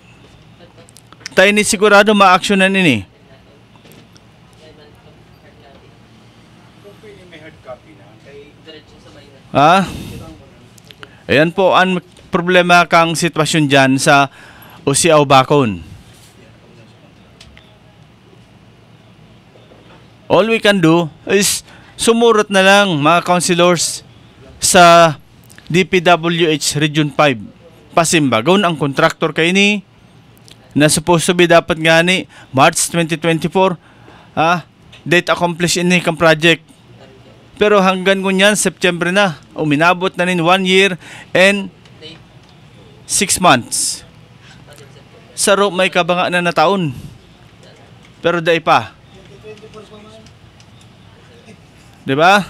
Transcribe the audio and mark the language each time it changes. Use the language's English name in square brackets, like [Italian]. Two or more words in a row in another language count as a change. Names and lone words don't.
[Bikol] Tayo ni sigurado ma-actionan ini. Ha? Ayan po ang problema kang sitwasyon dyan sa Usiao Bacon. [English] All we can do is [Bikol] sumurot na lang mga councilors sa DPWH Region 5. Pasimbagaw ang kontraktor kay ni na [English] supposed to be [Bikol] dapat nga ni March 2024 date accomplished ini kang project. Pero hanggang kunyan September na, uminabot na nin [English] 1 year and 6 months. [Bikol] Saro may kabanga na taon. Pero dai pa. Diba?